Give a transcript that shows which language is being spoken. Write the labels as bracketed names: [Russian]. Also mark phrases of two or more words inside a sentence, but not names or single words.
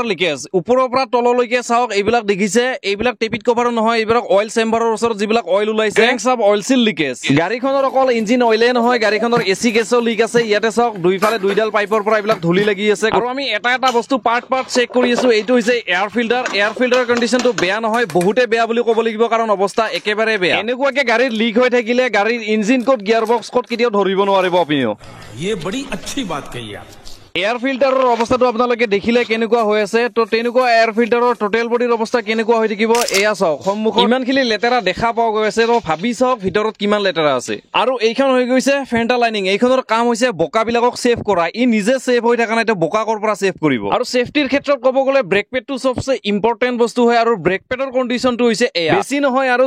[Assamese] লিকেজ ওপৰৰ পৰা তললৈকে চাওক এইবিলাক দেখিছে এইবিলাক [English] tappet cover [Assamese] নহয় এইবিলাক [English] oil chamber [Assamese] ওচৰত যিবিলাক অইল ওলাইছে [English] crankshaft oil seal leakage [Assamese] গাড়ীখনৰ অকল [English] engine oil [Assamese] নহয় গাড়ীখনৰ [English] AC gas [Assamese] লিক আছে ইয়াতে চাওক দুইফালে দুইডাল পাইপৰ পৰা এইবিলাক ধুলি লাগি আছে আৰু আমি এটা বস্তু [English] part check [Assamese] কৰি আছো এইটো হৈছে [English] air filter [Assamese] কণ্ডিশ্যনটো বেয়া নহয় বহুতে বেয়া বুলি ক'ব লাগিব কাৰণ অৱস্থা একেবাৰে বেয়া এনেকুৱাকে গাড়ীৰ লিক হৈ থাকিলে গাড়ীৰ ইঞ্জিন ক'ত [English] gear box [Assamese] ক'ত কেতিয়াও ধৰিব নোৱাৰিব আপুনিও [Hindi] ये बड़ी अच्छी बात कही आप [English] air filter [Assamese] অৱস্থাটো আপোনালোকে দেখিলে কেনেকুৱা হৈ আছে তো তেনেকুৱা [English] air filter total body [Assamese] অৱস্থা কেনেকুৱা হৈ থাকিব এয়া চাওক সন্মুখত ইমানখিনি লেতেৰা দেখা পোৱা গৈ আছে তো ভাবি চাওক ভিতৰত কিমান লেতেৰা আছে আৰু এইখন হৈ গৈছে [English] fender lining [Assamese] এইখনৰ কাম হৈছে বোকাবিলাকক সেভ কৰা ই নিজে সেভ হৈ থকা নাই তো বোকা কৰ পৰা সেভ কৰিব আৰু সেফটিৰ ক্ষেত্ৰত ক'ব গ'লে [English] brake pad [Assamese] সবচে ইম্পৰ্টেণ্ট বস্তু হয় আৰু [English] brake pad [Assamese] কণ্ডিশ্যনটো হৈছে এয়া বেছি নহয় আৰু